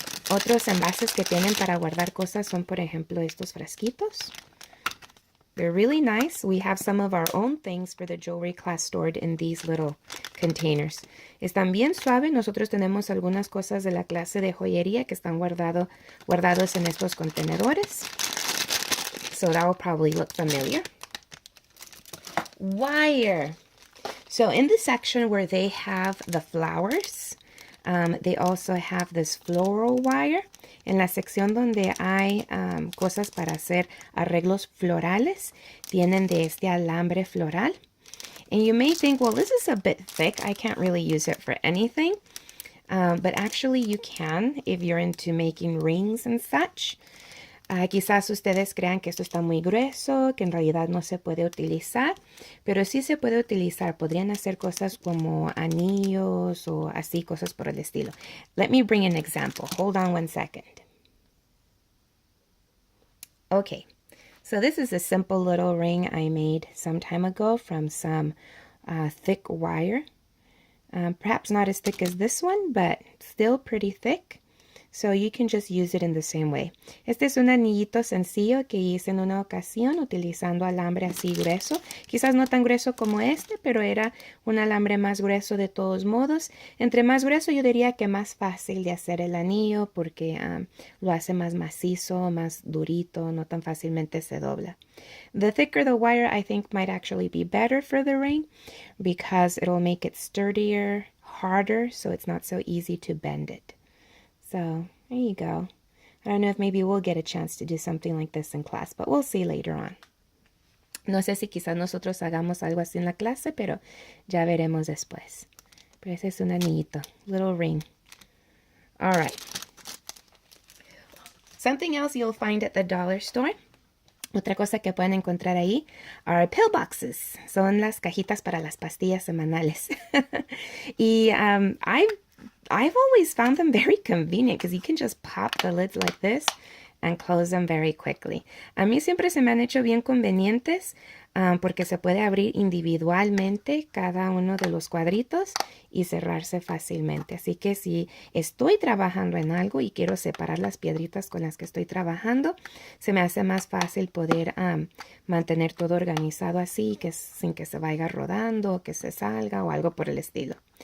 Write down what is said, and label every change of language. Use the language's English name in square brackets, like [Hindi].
[Spanish] Otros envases que tienen para guardar cosas son, por ejemplo, estos frasquitos. [English] They're really nice. We have some of our own things for the jewelry class stored in these little containers. [Spanish] Están bien suaves. Nosotros tenemos algunas cosas de la clase de joyería que están guardados en estos contenedores. [English] So that will probably look familiar. Wire. So in the section where they have the flowers, they also have this floral wire. [Spanish] En la sección donde hay cosas para hacer arreglos florales, tienen de este alambre floral. [English] And you may think, well, this is a bit thick. I can't really use it for anything. But actually you can if you're into making rings and such. [Spanish] Quizás ustedes crean que esto está muy grueso, que en realidad no se puede utilizar, pero sí se puede utilizar. Podrían hacer cosas como anillos o así, cosas por el estilo. [English] Let me bring an example. Hold on one second. Okay, so this is a simple little ring I made some time ago from some thick wire. Perhaps not as thick as this one, but still pretty thick. So you can just use it in the same way. [Spanish] Este es un anillito sencillo que hice en una ocasión utilizando alambre así grueso. Quizás no tan grueso como este, pero era un alambre más grueso de todos modos. Entre más grueso yo diría que más fácil de hacer el anillo porque lo hace más macizo, más durito, no tan fácilmente se dobla. [English] The thicker the wire I think might actually be better for the ring because it'll make it sturdier, harder, so it's not so easy to bend it. So, there you go. I don't know if maybe we'll get a chance to do something like this in class, but we'll see later on. [Spanish] No sé si quizás nosotros hagamos algo así en la clase, pero ya veremos después. Pero ese es un anillito, [English] little ring. All right. Something else you'll find at the dollar store. [Spanish] Otra cosa que pueden encontrar ahí [English] are pillboxes. [Spanish] Son las cajitas para las pastillas semanales. [English] Y I've always found them very convenient because you can just pop the lids like this and close them very quickly. [Spanish] A mí siempre se me han hecho bien convenientes porque se puede abrir individualmente cada uno de los cuadritos y cerrarse fácilmente. Así que si estoy trabajando en algo y quiero separar las piedritas con las que estoy trabajando, se me hace más fácil poder mantener todo organizado así, sin que se vaya rodando, que se salga o algo por el estilo.